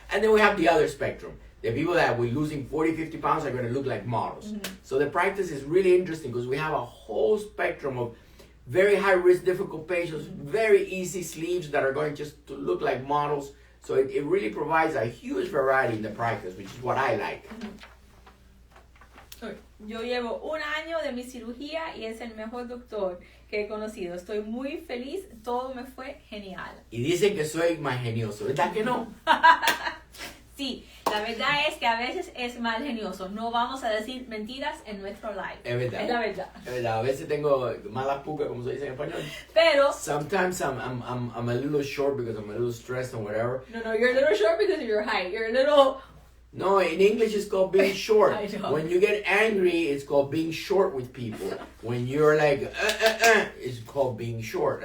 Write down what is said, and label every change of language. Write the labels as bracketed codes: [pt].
[en] And then we have the other spectrum. The people that we're losing 40, 50 pounds are going to look like models. Mm-hmm. So the practice is really interesting because we have a whole spectrum of very high risk, difficult patients, very easy sleeves that are going just to look like models. So it really provides a huge variety in the practice, which is what I like. [es] Yo llevo 1 año de mi cirugía y es el mejor doctor que he conocido. Estoy muy feliz, todo me fue genial. Y dicen que soy más genioso, ¿verdad que no? Sí, la verdad es que a veces es mal genioso. No vamos a decir mentiras en nuestro live. Es verdad. Es la verdad. Es verdad. A veces tengo mala puca, como se dice en español. Pero [en] Sometimes I'm a little short because I'm a little stressed and whatever. no, you're a little short because of your height. You're a little... No, in English it's called being short. I know. When you get angry, it's called being short with people. When you're like, it's called being short.